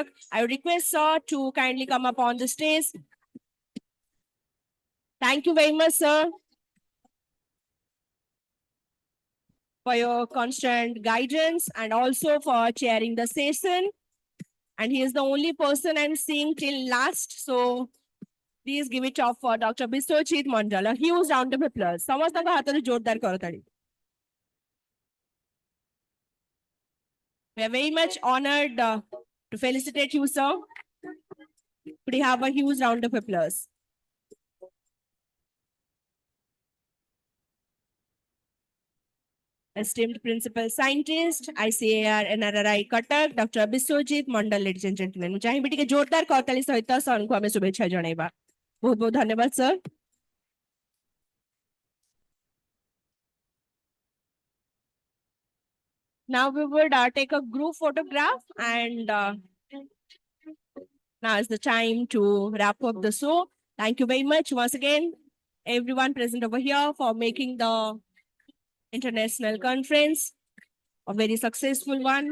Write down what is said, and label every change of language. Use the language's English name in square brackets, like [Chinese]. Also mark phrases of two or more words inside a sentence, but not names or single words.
[English] I would request sir to kindly come up on the stage. Thank you very much, sir, for your constant guidance and also for chairing the session. And he is the only person I'm seeing till last. So please give it up for Dr. Biswajit Mandal. A huge round of applause. [Odia] ସମସ୍ତଙ୍କ ହାତରେ ଜୋରଦାର କରତାଳି. [English] We are very much honored to felicitate you, sir. Could you have a huge round of applause? Esteemed Principal Scientist, ICAR NRRI Cuttack, Dr. Biswajit Mandal, ladies and gentlemen. [Odia] ମୁଁ ଚାହିଁବି ଟିକେ ଜୋରଦାର କରତାଳି ସହିତ ସାର୍ଙ୍କୁ ଆମେ ଶୁଭେଚ୍ଛା ଜଣାଇବା. ବହୁତ ବହୁତ ଧନ୍ୟବାଦ sir. [English] Now we would take a group photograph and now is the time to wrap up the show. Thank you very much once again, everyone present over here for making the international conference a very successful one.